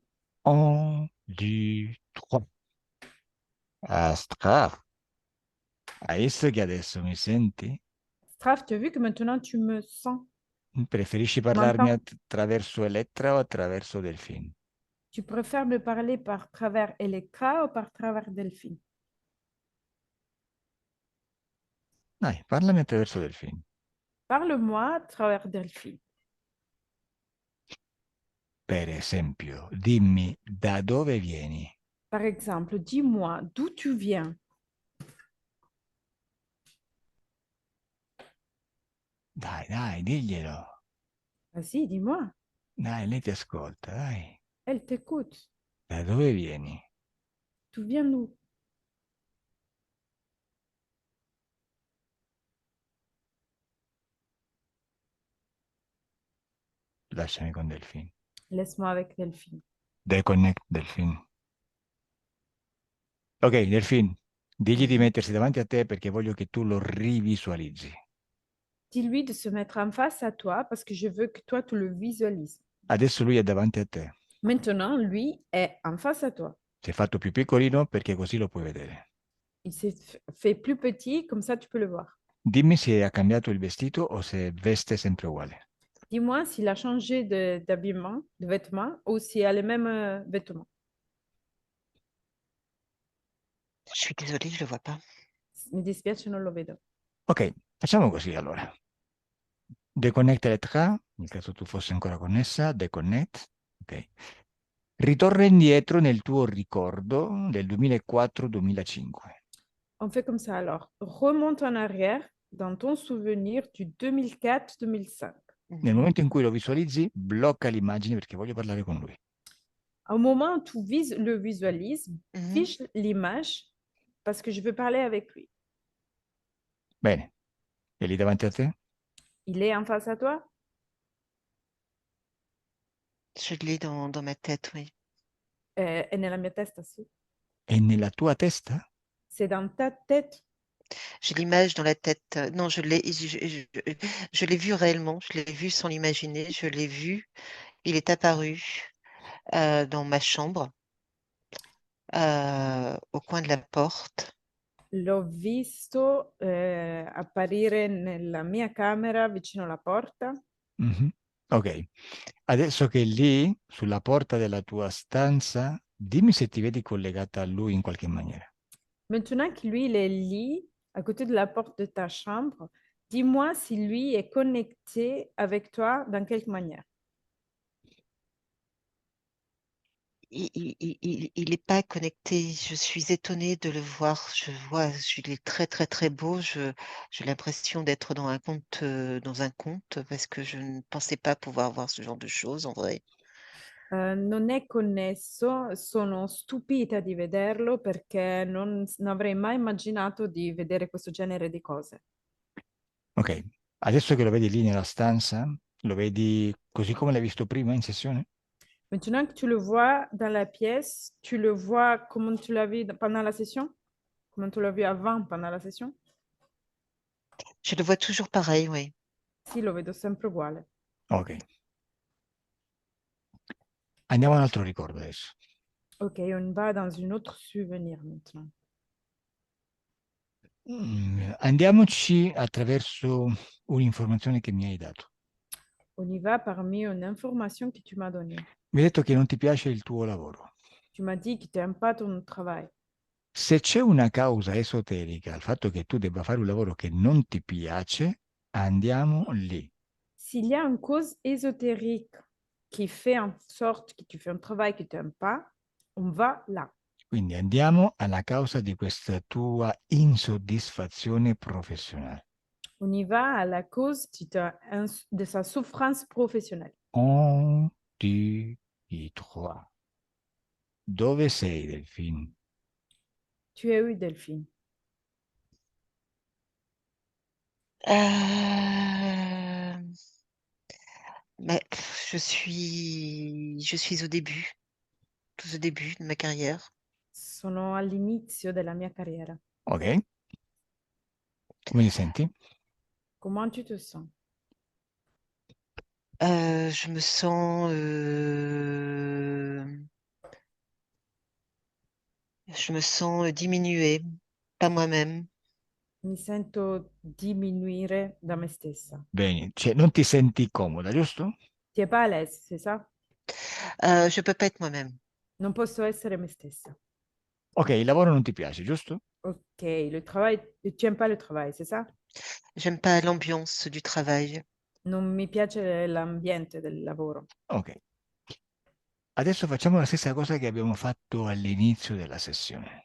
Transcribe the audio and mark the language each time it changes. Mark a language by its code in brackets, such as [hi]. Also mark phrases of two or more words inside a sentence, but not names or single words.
[it] 1, 2, 3. Astraf, hai visto che adesso mi senti? [fr] Ashraf, tu as vu que maintenant tu me sens, [it] Preferisci tu parlarmi [fr] m'entends? [it] attraverso Elettra o attraverso Delfin? [fr] Tu préfères me parler par travers Elektra ou par travers Delphine? [it] Dai, parlami attraverso Delfin. [fr] Parle-moi à travers Delphine. [it] Per esempio, dimmi da dove vieni? [fr] Par exemple, dis-moi d'où tu viens. [it] Dai, dai, diglielo. [fr] Vas-y, dis-moi. [it] Dai, lei ti ascolta, dai. [fr] Elle t'écoute. [it] Da dove vieni? [fr] Tu viens d'où? [it] Lasciami con Delfin. [fr] Laisse-moi avec Delphine. [it] Deconnect Delfin. Ok, Delfin, digli di Mhm. mettersi davanti a te perché voglio che tu lo rivisualizzi. [fr] Dis-lui de se mettre en face à toi parce que je veux que toi, tu le visualises. [it] Adesso lui è davanti a te. [fr] Maintenant, lui est en face à toi. [it] Si è fatto più piccolino perché così lo puoi vedere. [fr] Il s'est fait plus petit, comme ça tu peux le voir. [it] Dimmi se ha cambiato il vestito o se veste sempre uguale. [fr] Dis-moi s'il a changé d'habillement, de vêtements, ou s'il a les mêmes vêtements. Je suis désolée, je le vois pas. [it] Mi dispiace, non lo vedo. Ok, facciamo così allora. Deconnect Elettra, nel caso tu fossi ancora connessa, deconnect. Ok. Ritorna indietro nel tuo ricordo del 2004-2005. [fr] On fait comme ça alors. Remonte en arrière dans ton souvenir du 2004-2005. [it] Nel Mhm. momento in cui lo visualizzi, blocca l'immagine perché voglio parlare con lui. [fr] Au moment où tu le visualises, Mhm. fiche l'image parce que je veux parler avec lui. [it] Bene, è lì davanti a te? [fr] Il est en face à toi? Je l'ai dans ma tête, oui. [it] È nella mia testa, sì. È nella tua testa? [fr] C'est dans ta tête. J'ai l'image dans la tête. Non, je l'ai vu réellement. Je l'ai vu sans l'imaginer. Je l'ai vu. Il est apparu dans ma chambre, au coin de la porte. [it] L'ho visto apparire nella mia camera vicino alla porta. Mhm. Ok, adesso che è lì, sulla porta della tua stanza, dimmi se ti vedi collegata a lui in qualche maniera. [fr] Maintenant que lui, il est lit à côté de la porte de ta chambre, dis-moi si lui est connecté avec toi dans quelque manière. Il est pas connecté. Je suis étonnée de le voir. Je vois, il est très, très, très beau. J'ai l'impression d'être dans un conte parce que je ne pensais pas pouvoir voir ce genre de choses en vrai. [it] Non è connesso, sono stupita di vederlo perché non avrei mai immaginato di vedere questo genere di cose. Ok, adesso che lo vedi lì nella stanza, lo vedi così come l'hai visto prima in sessione? [fr] Maintenant que tu le vois dans la pièce, tu le vois comme tu l'as vu pendant la session? Comme tu l'as vu avant pendant la session? Je le vois toujours pareil, oui. [it] Sì, lo vedo sempre uguale. Ok. Andiamo a un altro ricordo adesso. [fr] Ok, on va dans un autre souvenir maintenant. [it] Andiamoci attraverso un'informazione che mi hai dato. [fr] On y va parmi une information que tu m'as donnée. [it] Mi hai detto che non ti piace il tuo lavoro. [fr] Tu m'as dit que tu n'aimes pas ton travail. [it] Se c'è una causa esoterica al fatto che tu debba fare un lavoro che non ti piace, Andiamo lì. [fr] S'il y a une cause ésotérique qui fait en sorte que tu fais un travail que tu n'aimes pas, on va là. [it] Quindi andiamo alla causa di questa tua insoddisfazione professionale. [fr] On y va à la cause de sa souffrance professionnelle. Un, deux, et trois. [it] Dove sei, Delphine? [fr] Tu es où, Delphine? Euh, je suis tout au début de ma carrière. [it] Sono all'inizio della mia carriera. Ok. Come ti senti? [fr] Comment tu te sens? Je me sens, diminuée, pas moi-même. [it] Mi sento diminuire da me stessa. Bene, cioè non ti senti comoda, giusto? [fr] Tu n'es pas à l'aise, c'est ça? Je peux pas être moi-même. [it] Non posso essere me stessa. Ok, il lavoro non ti piace, giusto? [fr] Ok, le travail, tu n'aimes pas le travail, c'est ça? J'aime pas l'ambiance du travail. [it] Non mi piace l'ambiente del lavoro. Ok. Adesso facciamo la stessa cosa che abbiamo fatto all'inizio della sessione.